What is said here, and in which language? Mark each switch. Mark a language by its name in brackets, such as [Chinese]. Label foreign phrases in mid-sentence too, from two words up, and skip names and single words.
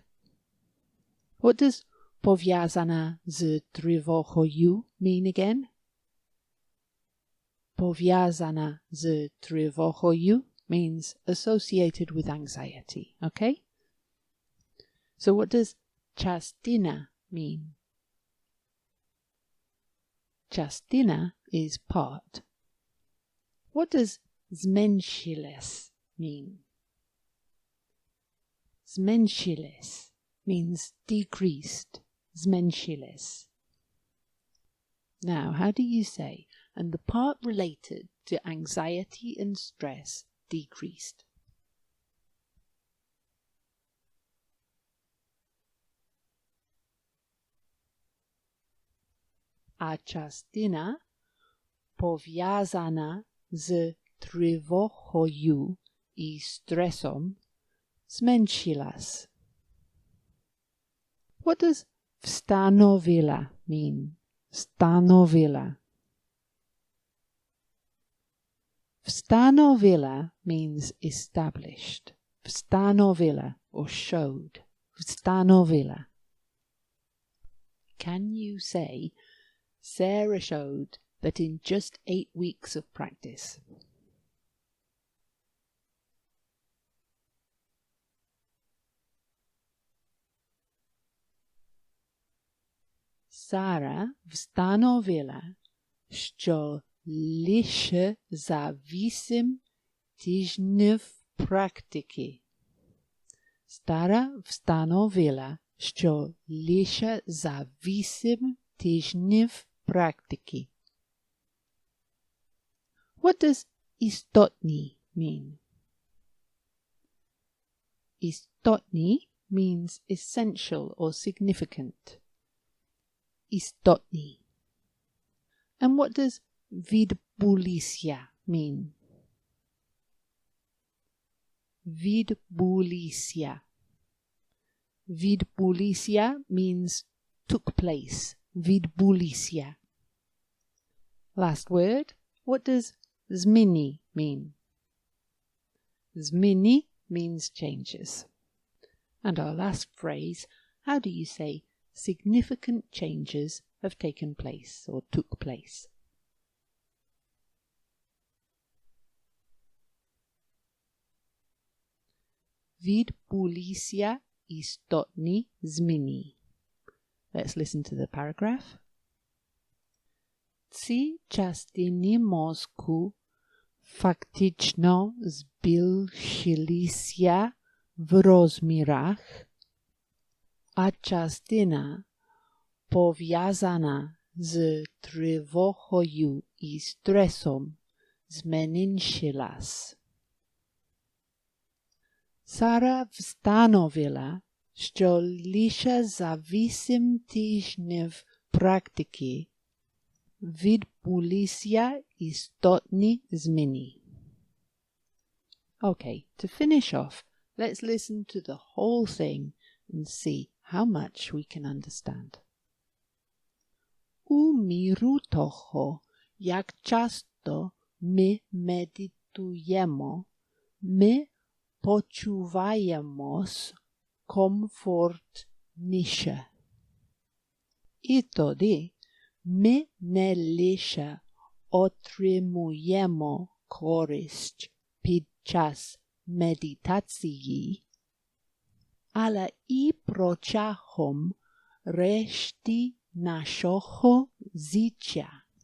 [English] What does [Ukrainian] пов'язана з тривогою [English] mean again? [Ukrainian] Пов'язана з тривогою [English] means associated with anxiety, okay? So what does частина mean? Частина is part. What does зменшилось mean? Зменшилось means decreased. [Ukrainian] Зменшилось. [English] Now, how do you say, and the part related to anxiety and stress decreased? [Ukrainian] A частина пов'язана з тривогою і стресом зменшилась. [English] What does встановила mean? Встановила. Встановила means established. Встановила or showed. Встановила. Can you say Sarah showed that in just 8 weeks of practice? [Ukrainian] Sara встановила, що лише за 8 тижнів практики. Sara встановила, що лише за 8 тижнів практики. [English] What does істотні mean? Істотні means essential or significant. Істотні. And what does відбулися mean? [Ukrainian] Відбулися. [English] Відбулися means took place. Відбулися. Last word. What does zmini mean? Zmini means changes. And our last phrase, how do you say significant changes have taken place or took place? [Ukrainian] Відбулися істотні зміни. [English] Let's listen to the paragraph. [Ukrainian] Ці частини мозку фактично збільшилися в розмірах, а частина, пов'язана з тривогою і стресом, зменшилась. Сара встановила, що лише за 8 тижнів практики відбулися істотні зміни. [English] Okay, to finish off, let's listen to the whole thing and see how much we can understand. [Ukrainian] У міру того, як часто ми медитуємо, ми почуваємось комфортніше. І тоді ми не лише отримуємо користь під час медитації, але і протягом решти нашого життя.